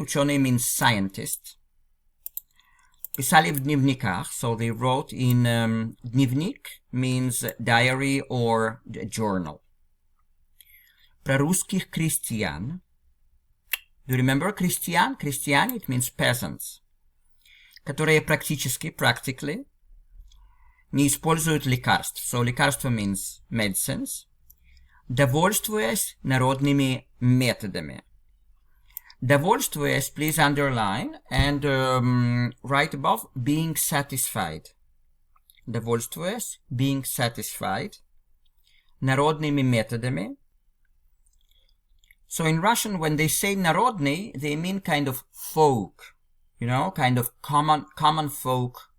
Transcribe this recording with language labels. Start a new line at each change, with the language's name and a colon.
English: Ученый means scientist. Писали в дневниках, so they wrote in дневник means diary or journal.
Russian: Про русских крестьян.
English: Do you remember крестьян? Крестьяне, it means peasants.
Russian: Которые практически, practically, не используют лекарств.
English: So лекарства means medicines.
Russian: Довольствуясь народными методами.
English: Довольствуясь, please underline and write above, being satisfied. Довольствуясь, being satisfied.
Russian: Народными методами.
English: So in Russian, when they say народный, they mean kind of folk, you know, kind of common folk.